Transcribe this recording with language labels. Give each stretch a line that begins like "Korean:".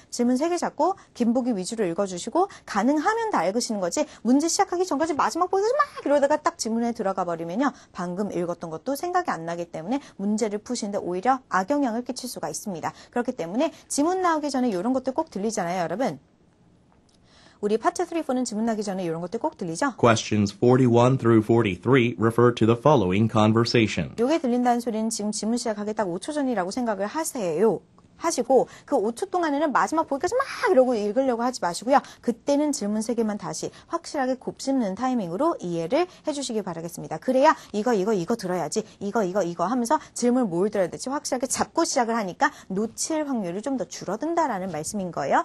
Korean: 질문 3개 잡고 김보기 위주로 읽어주시고 가능하면 다 읽으시는 거지 문제 시작하기 전까지 마지막 보기까지 막 이러다가 딱 질문에 들어가 버리면요. 방금 읽었던 것도 생각이 안 나기 때문에 문제를 푸시는데 오히려 악영향을 끼칠 수가 있습니다. 그렇기 때문에 지문 나오기 전에 이런 것들 꼭 들리잖아요, 여러분. 우리 파트 3, 4는 지문 나기 전에 이런 것들 꼭 들리죠?
English: Questions 41 through 43 refer to the following conversation.
Korean: 요게 들린다는 소리는 지금 지문 시작하기 딱 5초 전이라고 생각을 하시고 그 5초 동안에는 마지막 보기까지 막 이러고 읽으려고 하지 마시고요. 그때는 질문 3개만 다시 확실하게 곱씹는 타이밍으로 이해를 해주시기 바라겠습니다. 그래야 이거 들어야지 이거 하면서 질문을 뭘 들어야 될지 확실하게 잡고 시작을 하니까 놓칠 확률이 좀 더 줄어든다라는 말씀인 거예요.